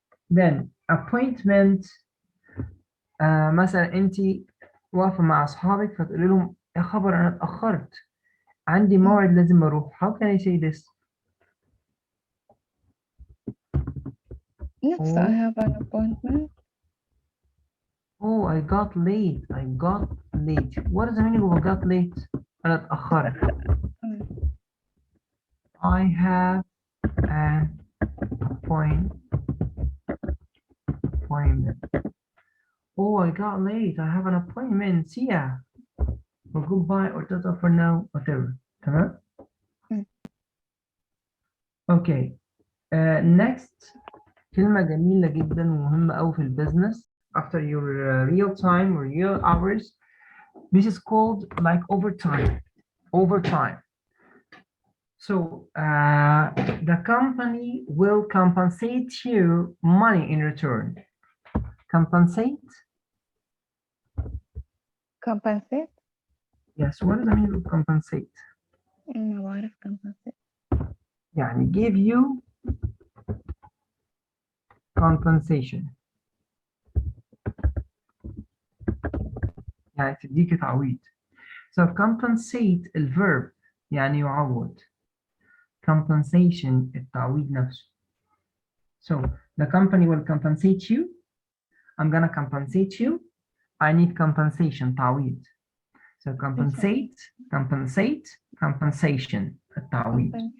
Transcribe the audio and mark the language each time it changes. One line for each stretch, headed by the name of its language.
Arabic: Then appointment مثلا أنت واقفة مع أصحابك فتقولي لهم يا خبر أنا اتأخرت. عندي موعد لازم أروح.
English: How can I say this? نفسه I have an appointment. Oh, I got late. I got late. What is the meaning of I got late?
Arabic: أنا اتأخرت.
English: I have an appointment. Oh, I got late. I have an appointment. See ya. Or goodbye or tata for now, whatever.
Arabic: تمام?
English: Okay. Next.
Arabic: كلمة جميلة جدا ومهمة أوي في البيزنس.
English: After your real time or real hours. This is called like overtime. Overtime. So the company will compensate you money in return. Compensate? compensate. Yes, what does that mean of compensate?
Arabic: ما بعرف compensate.
English: يعني give you compensation.
Arabic: يعني تديك تعويض. So compensate الverb يعني يعوض. Compensation التعويض نفسه.
English: So the company will compensate you. I'm gonna compensate you. I need compensation تعويض. So compensate, compensate, compensation التعويض.